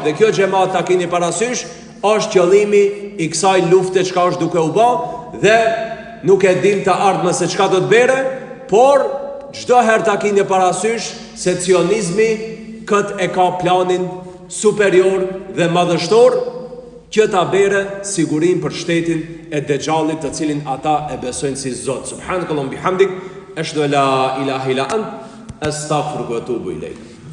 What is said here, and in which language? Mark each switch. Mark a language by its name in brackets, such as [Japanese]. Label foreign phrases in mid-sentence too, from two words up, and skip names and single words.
[Albanian] Dhe kjo xhamat ta keni parasysh është qëllimi i kësaj lufte çka është duke u bë dhe nuk e dim të ardhmë se çka do të bere. Por, çdo herë ta keni parasysh se cionizmi kët e ka planin superior dhe madhështor që ta bere sigurin për shtetin e Dexhalit të cilin ata e besojnë si Zot. [Arabic] سبحانك اللهم وبحمدك أشهد أن لا إله إلا أنت أستغفرك وأتوب إليك.